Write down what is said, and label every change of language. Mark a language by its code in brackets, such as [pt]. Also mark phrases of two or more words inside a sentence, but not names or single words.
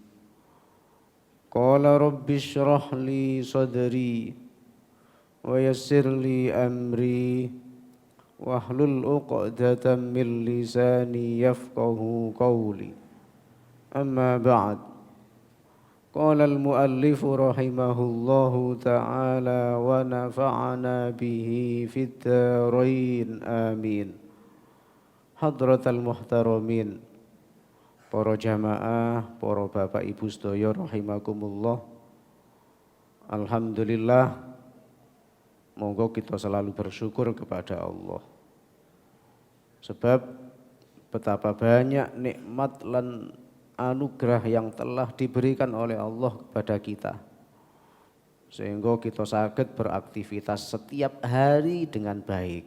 [ar] قال رب اشرح لي صدري ويسر لي أمري واحلل عقدة من لساني يفقهوا قولي. أما بعد. قال المؤلف رحمه الله تعالى ونفعنا به في الدارين آمين. حضرات المحترمين, [id] para jamaah, para bapak ibu sedaya rahimakumullah. Alhamdulillah, monggo kita selalu bersyukur kepada Allah. Sebab betapa banyak nikmat lan anugerah yang telah diberikan oleh Allah kepada kita, sehingga kita saged beraktivitas setiap hari dengan baik.